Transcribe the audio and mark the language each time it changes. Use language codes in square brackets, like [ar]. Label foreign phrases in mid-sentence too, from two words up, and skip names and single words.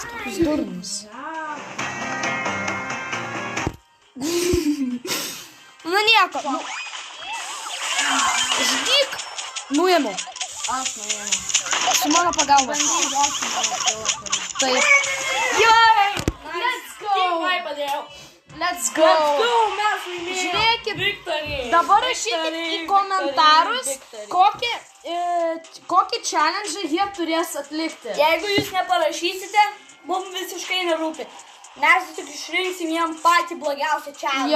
[lt] toks durnas. Nu nieko. Žyk. Nuėmiau. Aš nuėjau. Su mano pagalba. Taip. Gerai. [en] Let's go. [lt] Padėjau. [en] Let's go. [lt] Mes laimėjome. Žiūrėkit. Victory. Dabar rašykit į komentarus, kokį challenge jie turės atlikti. Jeigu jūs neparašysite, mums visiškai nerūpi. Mes tik išrinksim jam patį blogiausią challenge.